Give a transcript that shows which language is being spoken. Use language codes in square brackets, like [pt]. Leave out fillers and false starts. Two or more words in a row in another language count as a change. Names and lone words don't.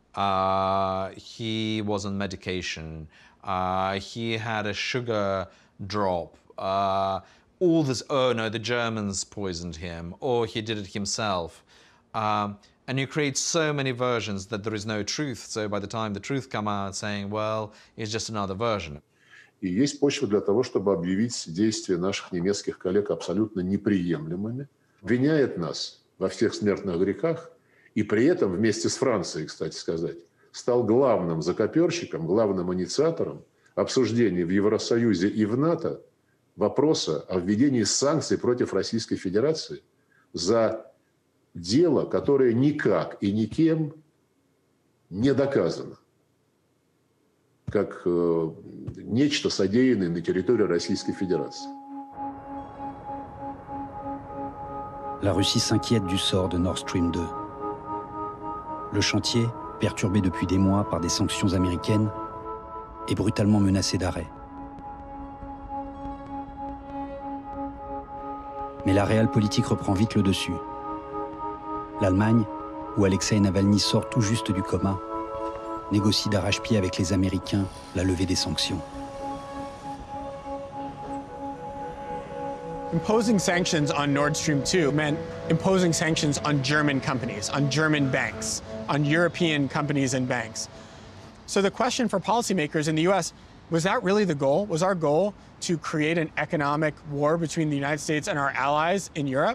[en] He was on medication. He had a sugar drop. All this, oh no, the Germans poisoned him, or he did it himself. And you create so many versions that there is no truth. So by the time the truth comes out saying, well, it's just another version. [ru] И есть почва для того, чтобы объявить действия наших немецких коллег абсолютно неприемлемыми, обвиняет нас во всех смертных грехах, и при этом вместе с Францией, кстати сказать, стал главным закоперщиком, главным инициатором обсуждений в Евросоюзе и в НАТО вопроса о введении санкций против Российской Федерации за дело, которое никак и никем не доказано, как нечто содеянное на территории Российской Fédération. [fr] La Russie s'inquiète du sort de Nord Stream 2. Le chantier, perturbé depuis des mois par des sanctions américaines, est brutalement menacé d'arrêt. Mais la réelle politique reprend vite le dessus. L'Allemagne, où Alexeï Navalny sort tout juste du coma, négocie d'arrache-pied avec les Américains la levée des sanctions. [en] Imposing sanctions on Nord Stream 2 meant imposing sanctions on German companies, on German banks, on European companies and banks. So the question for policymakers in the US, was that really the goal? Was our goal to create an economic war between the United States and our allies in Europe?